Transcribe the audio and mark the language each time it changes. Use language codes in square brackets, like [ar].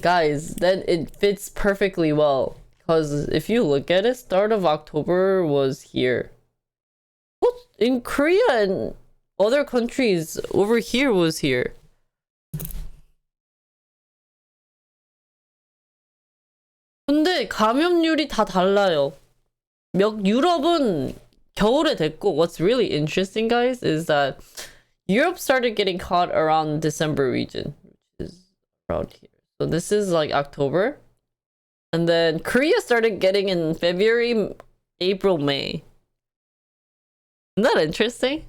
[en] Guys, then it fits perfectly well. Because if you look at it, start of October was here. What? In Korea and other countries, over here was here. [ko] 근데 감염률이 다 달라요. 유럽은 겨울에 됐고, [en] what's really interesting, guys, is that Europe started getting caught around December region, which is around here. So this is like October. And then Korea started getting in February, April, May. Isn't that interesting?